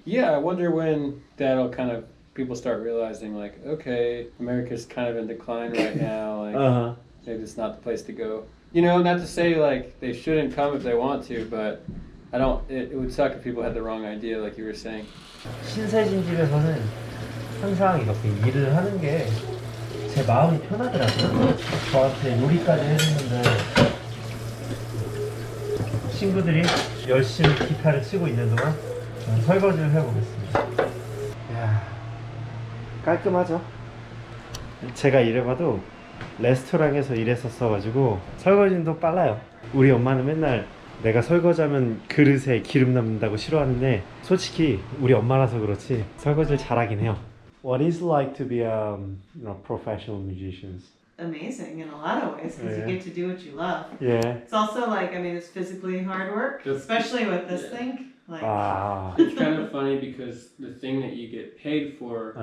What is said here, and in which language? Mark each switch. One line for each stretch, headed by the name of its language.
English: Yeah, I wonder when that'll kind of people start realizing like, okay, America's kind of in decline right now. Like Uh-huh. maybe it's not the place to go. You know, not to say like they shouldn't come if they want to, but I don't. It would suck if people had the wrong idea, like you were saying.
Korean: 신세진 집에서는 항상 이렇게 일을 하는 게 제 마음이 편하더라고요. 저한테 요리까지 해주는데 친구들이 열심히 기타를 치고 있는 동안 저는 설거지를 해보겠습니다. 이야, 깔끔하죠? 제가 이래봐도 레스토랑에서 일했었어가지고 설거지는 더 빨라요. 우리 엄마는 맨날 내가 설거지하면 그릇에 기름 남는다고 싫어하는데 솔직히 우리 엄마라서 그렇지 설거지를 잘하긴 해요.
English: What is it like to be professional musicians? Amazing in a lot of ways because Yeah. you get to do what you love. Yeah. It's also like, I mean, it's physically hard work, especially with this thing. Like, 아. It's kind of funny because the thing that you get paid for